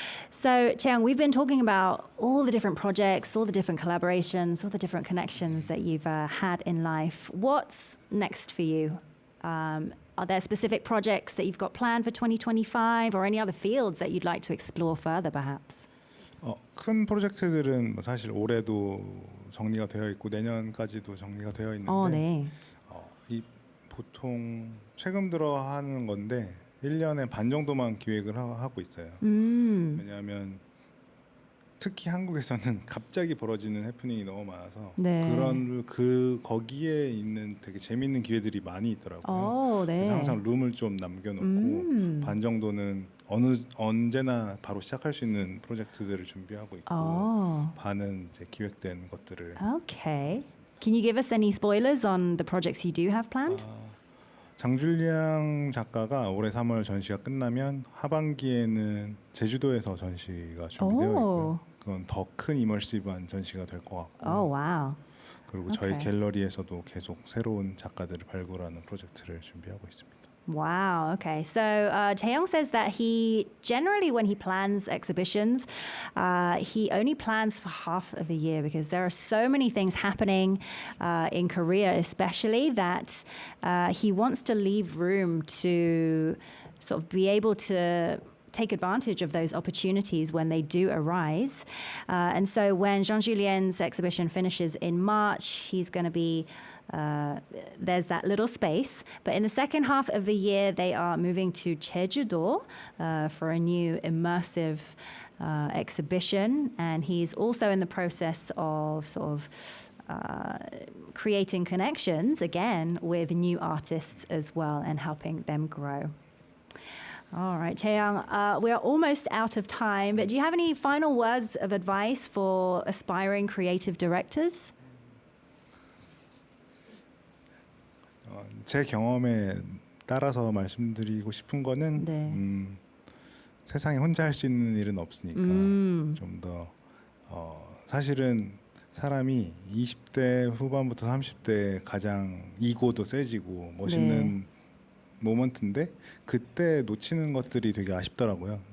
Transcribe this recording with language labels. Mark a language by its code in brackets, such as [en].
[en] So, Chaeyoung, we've been talking about all the different projects, all the different collaborations, all the different connections that you've had in life. What's next for you? Are there specific projects that you've got planned for 2025 or any other fields that you'd like to explore further, perhaps? [ko] 큰 프로젝트들은 사실 올해도 정리가 되어 있고 내년까지도 정리가 되어 있는데 네. 이 보통 최근 들어 하는 건데 1년에 반 정도만 기획을 하고 있어요. 왜냐하면 특히 한국에서는 갑자기 벌어지는 해프닝이 너무 많아서 네. 그런 거기에 있는 되게 재밌는 기회들이 많이 있더라고요. 네. 그래서 항상 룸을 좀 남겨놓고 반 정도는 언제나 바로 시작할 수 있는 프로젝트들을 준비하고 있고 반은 이제 기획된 것들을. [en] Okay. Can you give us any spoilers on the projects you do have planned? [ko] 장줄리앙 작가가 올해 3월 전시가 끝나면 하반기에는 제주도에서 전시가 준비되어 있고요. 그건 더 큰 이머시브한 전시가 될 것 같고. [en] wow. [ko] 그리고 저희 갤러리에서도 계속 새로운 작가들을 발굴하는 프로젝트를 준비하고 있습니다. [en] Wow. Okay. So Taeyong says that he generally, when he plans exhibitions, he only plans for half of a year because there are so many things happening in Korea, especially that he wants to leave room to sort of be able to take advantage of those opportunities when they do arise. And so when Jean Julien's exhibition finishes in March, he's going to be there's that little space. But in the second half of the year, they are moving to Jeju-do for a new immersive exhibition. And he's also in the process of sort of creating connections, again, with new artists as well and helping them grow. All right, Taeyong, we are almost out of time, but do you have any final words of advice for aspiring creative directors? [ko] 제 경험에 따라서 말씀드리고 싶은 거는 네. 세상에 혼자 할 수 있는 일은 없으니까 좀 더 사실은 사람이 20대 후반부터 30대 가장 이고도 세지고 멋있는 모먼트인데 그때 놓치는 것들이 되게 아쉽더라고요.